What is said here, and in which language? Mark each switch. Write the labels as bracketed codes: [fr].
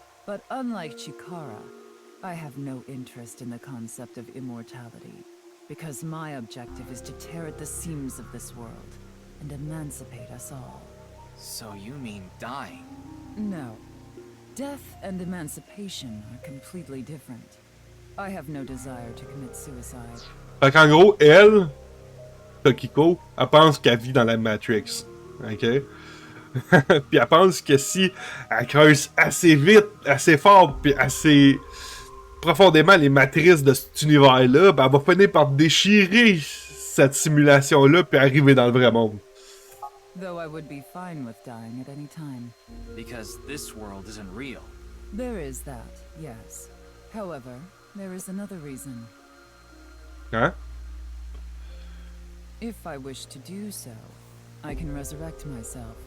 [en] But unlike Chikara, I have no interest in the concept of immortality, because my objective is to tear at the seams of this world and emancipate us all. So you mean dying? No. Death and emancipation are completely different. I have no desire to commit suicide. [fr] Fait qu'en gros, elle, Tokiko, elle pense qu'elle vit dans la Matrix. Ok? Puis elle pense que si elle creuse assez vite, assez fort, puis assez profondément les matrices de cet univers-là, ben elle va finir par déchirer cette simulation-là puis arriver dans le vrai monde. [en] Though I would be fine with dying at any time. Because this world isn't real. There is that, yes. However, there is another reason. [fr] Hein? [en] If I wish to do so, I can resurrect myself.